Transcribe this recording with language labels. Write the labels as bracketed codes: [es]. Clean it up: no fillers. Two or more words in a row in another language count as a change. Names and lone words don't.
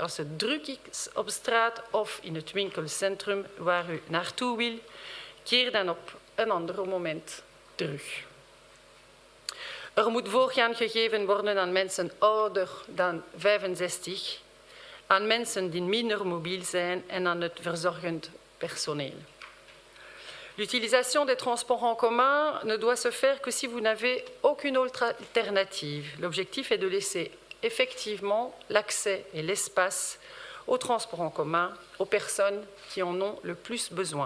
[nl] Als het druk is op straat of in het winkelcentrum waar u naartoe wil, keer dan op een ander moment terug. Er moet voorrang gegeven worden aan mensen ouder dan 65, aan mensen die minder mobiel zijn en aan het verzorgend personeel. [fr] L'utilisation des transports en commun ne doit se faire que si vous n'avez aucune autre alternative. L'objectif est de laisser effectivement l'accès et l'espace aux transports en commun aux personnes qui en ont le plus besoin.